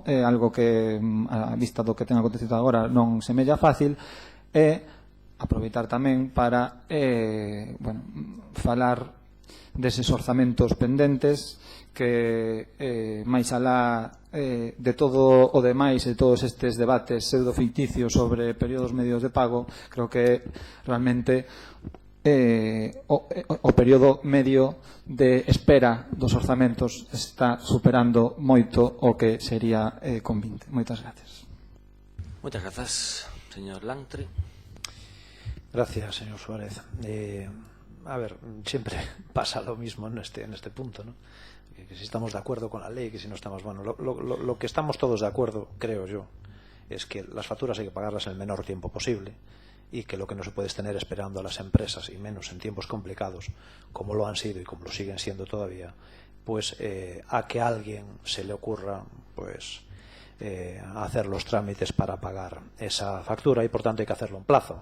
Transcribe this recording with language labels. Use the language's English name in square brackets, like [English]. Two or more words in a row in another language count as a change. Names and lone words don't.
[Galician] algo que a vista do que ten acontecido agora non semella fácil, e aproveitar tamén para falar deses orzamentos pendentes que máis alá de todo o demais e todos estes debates pseudoficticios sobre períodos medios de pago, creo que realmente o período medio de espera dos orzamentos está superando moito o que sería convinte. Moitas gracias. [Spanish] Muchas gracias, señor Lantri. Gracias, señor Suárez. A ver, siempre pasa lo mismo en este punto, ¿no? Que si estamos de acuerdo con la ley, que si no estamos... Bueno, lo que estamos todos de acuerdo, creo yo, es que las facturas hay que pagarlas en el menor tiempo posible y que lo que no se puede es tener esperando a las empresas, y menos en tiempos complicados, como lo han sido y como lo siguen siendo todavía, pues a que a alguien se le ocurra pues hacer los trámites para pagar esa factura, y por tanto hay que hacerlo en plazo.